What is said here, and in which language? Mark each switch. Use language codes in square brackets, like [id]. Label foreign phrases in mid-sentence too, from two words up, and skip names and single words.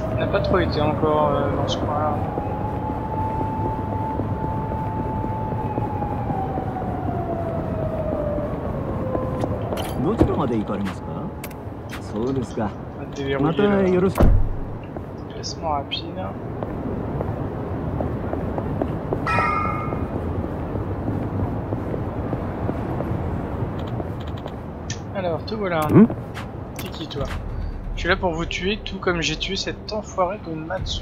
[fr] pas trop été encore dans ce coin-là. [ja] どちらまで行かれますか？そうですか。またよろしく。 [fr] Déplacement rapide. Alors, te voilà. T'es qui toi? Je suis là pour vous tuer, tout comme j'ai tué cet enfoiré de Matsuo.